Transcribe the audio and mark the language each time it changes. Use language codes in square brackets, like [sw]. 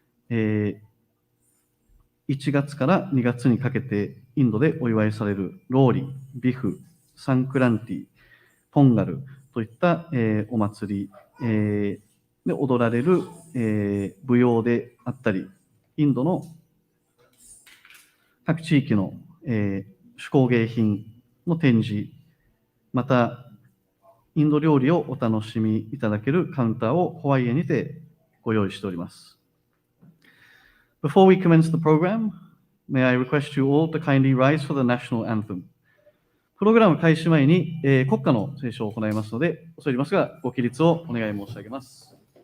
[ja] 1月から2月にかけてインドでお祝いされるローリ、ビフ、サンクランティ、ポンガルといった、お祭り、で踊られる、舞踊であったり、インドの各地域の、手工芸品の展示、またインド料理をお楽しみいただけるカウンターをホワイエにてご用意しております。 [en] Before we commence the program, may I request you all to kindly rise for the national anthem. [ja] プログラム開始前に、国歌の斉唱を行いますので、恐れ入りますが、ご起立をお願い申し上げます。